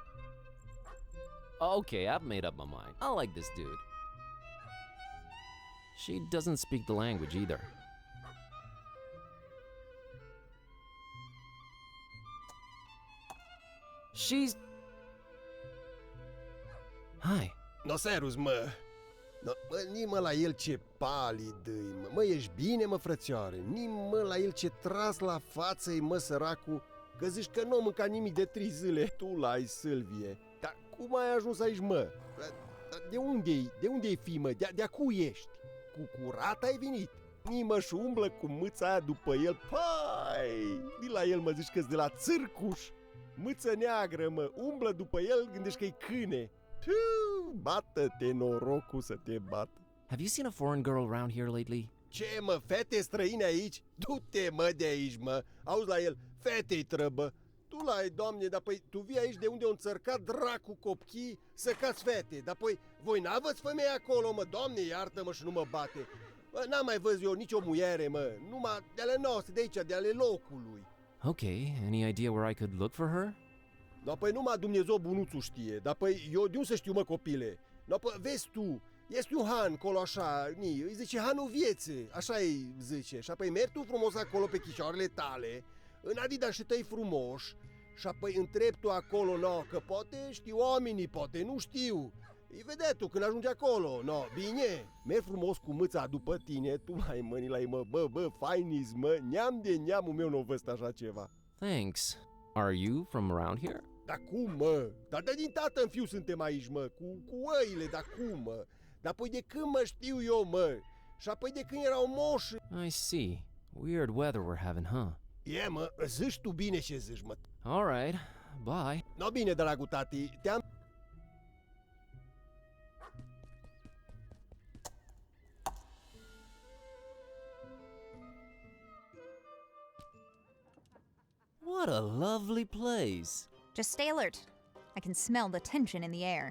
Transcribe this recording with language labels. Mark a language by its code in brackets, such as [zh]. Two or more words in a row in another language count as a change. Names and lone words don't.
[en] Okay, I've made up my mind. I like this dude. She doesn't speak the language either. She's... Hi. [ro] No serus, mă. No, mă, ni-mă la el ce palid îi, mă. Mă, ești bine, mă, frățioare? Ni-mă la el ce tras la față-i, mă, săracul. Că zici că nu a mâncat nimic de 3 zile. Tu l-ai, Sylvie. Dar cum ai ajuns aici, mă? De unde-i? De unde-i fi, mă? De-a cui ești? Cu curat ai venit? Nimă și umblă cu mâța aia după el. Pai! Di la el, mă, zici că-s de la țârcuș. Mâță neagră, mă, umblă după el, gândești că-i câine. Bată-te, norocul să te bată. [en] Have you seen a foreign girl around here lately? [ro] Ce, mă, fete străine aici? Du-te, mă, de aici, mă. Auzi la el, fetei trăbă. Tu l-ai, doamne, dar păi tu vii aici de unde o înțărcat dracu copchii să cați fete. Dar păi voi n-aveți femei acolo, mă, doamne, iartă-mă și nu mă bate. Mă, n-am mai văzut eu nicio muiere, mă, numai de ale noastre, de aici, de ale locului. [en] Okay, any idea where I could look for her? [ro] Da, păi numai Dumnezeu bunuțul știe, dar păi eu de unde să știu, mă, copile? Da, păi vezi tu, este un han acolo așa, îi zice hanul vieții, așa îi zice. Și apoi mergi tu frumos acolo pe chicioarele tale, în adidașii tăi frumoși, și apoi întrebi tu acolo, no, că poate știu oamenii, poate nu știu. Îi vedea tu când ajungi acolo. No, bine, merg frumos cu mâța după tine, tu mai mâni la ei, mă, bă, fainis, mă, neam de neamul meu n-o văzut așa ceva. [en] Thanks. Are you from around here? [ro] Dar cum, mă? Dar de din tată în fiu suntem aici, mă, cu oile, dar cum, mă? Dar păi de când mă știu eu, mă? Și apoi de când erau moși? [en] I see. Weird weather we're having, huh? [ro] E, mă, zici tu bine ce zici, mă. [en] All right. Bye. [ro] No, bine, dragul tati, te-am... [en] What a lovely place. Just stay alert. I can smell the tension in the air.